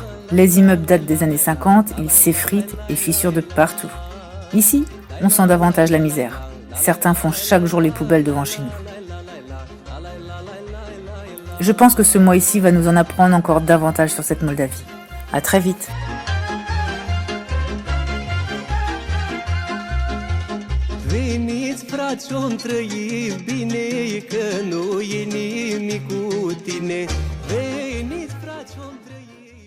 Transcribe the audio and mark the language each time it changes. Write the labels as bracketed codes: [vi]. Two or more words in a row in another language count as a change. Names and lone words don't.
[fr] Les immeubles datent des années 50, ils s'effritent et fissurent de partout. Ici, on sent davantage la misère. Certains font chaque jour les poubelles devant chez nous. Je pense que ce mois ici va nous en apprendre encore davantage sur cette Moldavie. À très vite. [ro] Veniți, frați-o-mi trăi bine, că nu e nimic cu tine. Veniți, frați-o-mi trăi